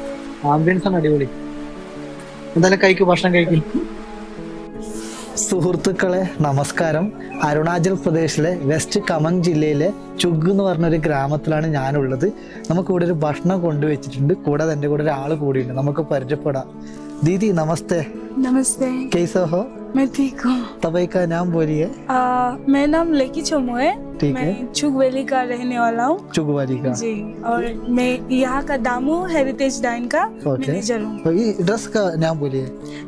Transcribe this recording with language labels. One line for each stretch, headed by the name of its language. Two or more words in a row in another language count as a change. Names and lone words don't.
Malayalam: ആംബിയൻസ് ആണ് അടിപൊളി. എന്തായാലും കഴിക്കും, ഭക്ഷണം കഴിക്കും. സുഹൃത്തുക്കളെ നമസ്കാരം. അരുണാചൽ പ്രദേശിലെ വെസ്റ്റ് കമങ് ജില്ലയിലെ ചുഗ് എന്ന് പറഞ്ഞൊരു ഗ്രാമത്തിലാണ് ഞാനുള്ളത്. നമുക്കിവിടെ ഒരു ഭക്ഷണം കൊണ്ടുവച്ചിട്ടുണ്ട്. കൂടാതെ എൻ്റെ കൂടെ ഒരാൾ കൂടിയുണ്ട്, നമുക്ക് പരിചയപ്പെടാം.
Hindi: दीदी नमस्ते। नमस्ते। कैसे हो? मैं ठीक हूँ। तबई का नाम बोलिए। मेरा नाम लेकी चोमो है। ठीक मैं है। चुग वैली का रहने वाला हूँ। चुग वैली का जी। और मैं यहाँ का दामू हेरिटेज डाइन का ओके। मैनेजर हूँ। तो ये ड्रेस का नाम बोलिए।